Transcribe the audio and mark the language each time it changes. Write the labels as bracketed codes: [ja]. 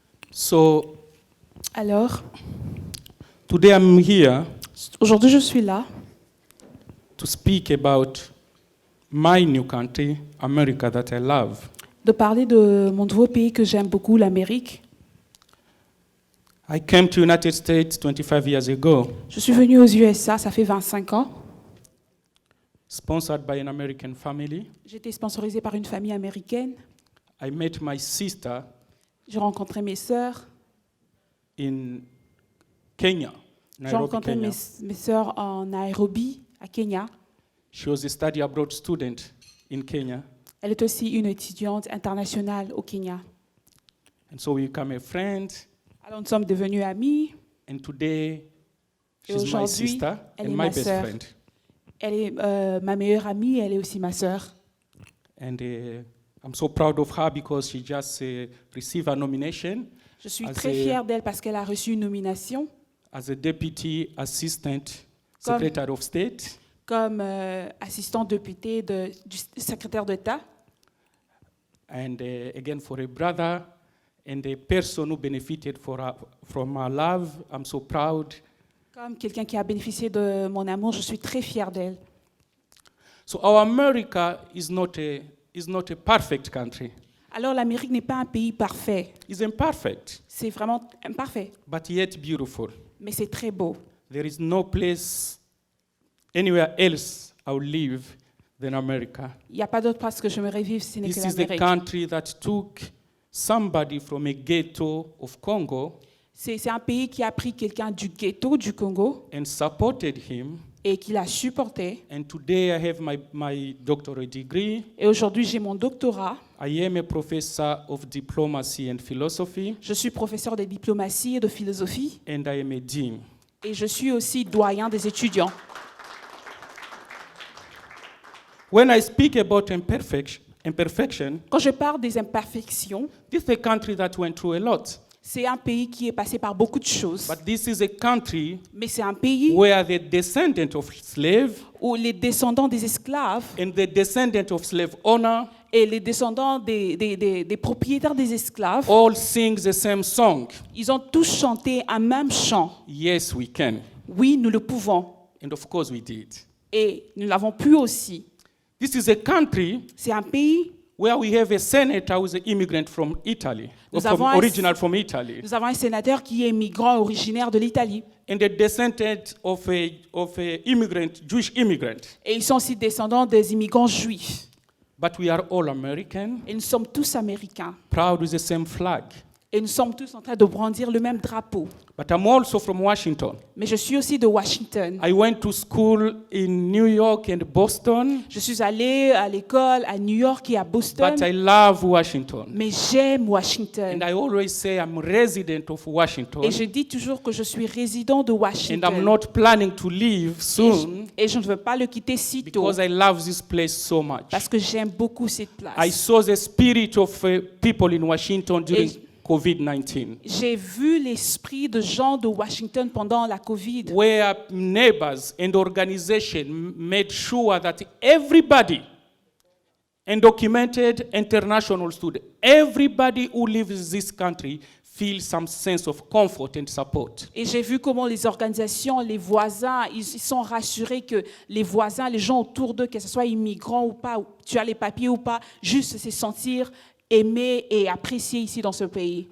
[en] So, [fr] Alors, [en] today I'm here [fr] aujourd'hui je suis là [en] to speak about my new country, America, that I love. [fr] de parler de mon nouveau pays que j'aime beaucoup, l'Amérique. [en] I came to United States 25 years ago, [fr] Je suis venue aux USA, ça fait 25 ans. [en] sponsored by an American family. [fr] J'ai été sponsorisée par une famille américaine. [en] I met my sister [fr] J'ai rencontré mes sœurs. [en] in Kenya, [fr] J'ai [en] Nairobi, [fr] rencontré [en] Kenya. [fr] mes sœurs en Nairobi, à Kenya. [en] She was a study abroad student in Kenya, [fr] Elle est aussi une étudiante internationale au Kenya. [en] and so we became a friend. [fr] Alors nous sommes devenus amis. [en] And today, [fr] Et [en] she's my [fr] aujourd'hui, [en] sister [fr] elle [en] and [fr] est [en] my [fr] ma [en] best [fr] sœur. [en] friend. [fr] Elle est ma meilleure amie, elle est aussi ma sœur. [en] And I'm so proud of her because she just received a nomination [fr] Je suis [en] As [fr] très [en] a- [fr] fière d'elle parce qu'elle a reçu une nomination [en] as a Deputy Assistant [fr] Comme- [en] Secretary of State. [fr] comme assistante députée du secrétaire d'État. [en] And again, for a brother and a person who benefited from our love, I'm so proud. [fr] Comme quelqu'un qui a bénéficié de mon amour, je suis très fière d'elle. [en] So our America is not a perfect country. [fr] Alors l'Amérique n'est pas un pays parfait. [en] It's imperfect, [fr] C'est vraiment imparfait, [en] but yet beautiful. [fr] mais c'est très beau. [en] There is no place anywhere else I would live than America. [fr] Il n'y a pas d'autre place que je me vivre si ce n'est que [en] This is the [fr] l'Amérique. [en] country that took somebody from a ghetto of Congo [fr] C'est un pays qui a pris quelqu'un du ghetto du Congo [en] and supported him. [fr] et qui l'a supporté. [en] And today I have my doctorate degree. [fr] Et aujourd'hui, j'ai mon doctorat. [en] I am a professor of diplomacy and philosophy, [fr] Je suis professeur de diplomatie et de philosophie. [en] and I am a dean. [fr] Et je suis aussi doyen des étudiants. [en] When I speak about imperfection, [fr] Quand je parle des imperfections, [en] this is a country that went through a lot. [fr] c'est un pays qui est passé par beaucoup de choses. [en] But this is a country [fr] Mais c'est un pays [en] where the descendant of slave [fr] où les descendants des esclaves [en] and the descendant of slave owner [fr] et les descendants des propriétaires des esclaves, [en] all sing the same song. [fr] ils ont tous chanté un même chant. [en] Yes, we can. [fr] Oui, nous le pouvons. [en] And of course we did. [fr] Et nous l'avons pu aussi. [en] This is a country [fr] C'est un pays [en] where we have a senator who is an immigrant from Italy, [fr] Nous avons un- [en] original from Italy, [fr] Nous avons un sénateur qui est migrant originaire de l'Italie. [en] and a descendant of a immigrant, Jewish immigrant. [fr] Et ils sont aussi descendants des immigrants juifs. [en] but we are all American, [fr] Et nous sommes tous américains. [en] proud with the same flag. [fr] Et nous sommes tous en train de brandir le même drapeau. [en] But I'm also from Washington. [fr] Mais je suis aussi de Washington. [en] I went to school in New York and Boston, [fr] Je suis allée à l'école à New York et à Boston. [en] but I love Washington. [fr] Mais j'aime Washington. [en] And I always say I'm resident of Washington, [fr] Et je dis toujours que je suis résident de [en] and I'm [fr] Washington. [en] not planning to leave soon [fr] Et je ne veux pas le quitter si tôt. [en] because I love this place so much. [fr] Parce que j'aime beaucoup cette [en] I [fr] place. [en] saw the spirit of people in Washington during COVID-19, [fr] J'ai vu l'esprit de gens de Washington pendant la COVID. [en] where neighbors and organizations made sure that everybody, undocumented international students, everybody who lives in this country feels some sense of comfort and support. [fr] Et j'ai vu comment les organisations, les voisins, ils sont rassurés que les voisins, les gens autour d'eux, que ce soit immigrants ou pas, ou tu as les papiers ou pas, juste se sentir aimés et appréciés ici dans ce pays.